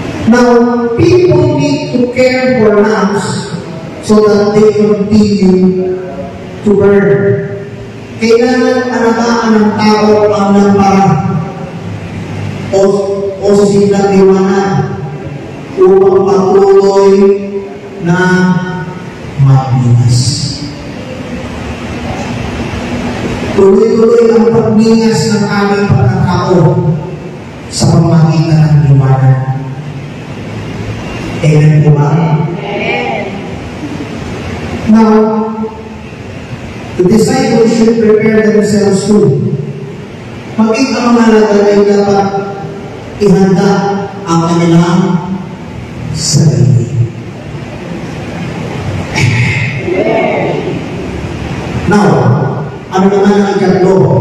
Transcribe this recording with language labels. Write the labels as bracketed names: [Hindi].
[English] Now, people need to care for lamps so that they continue to burn. [Filipino] Kailangan alagaan ng tao ang lampara o silang liwanag upang patuloy na magningas. Tuloy-tuloy ang pagningas ng aming pagkatao sa pamamagitan ng liwanag. Amen po ba? [English] Now, the disciples should prepare themselves too. [Filipino] Maging ang mga nagalay dapat ihanda ang kanilang sarili. Now, ano naman ang ikatlo?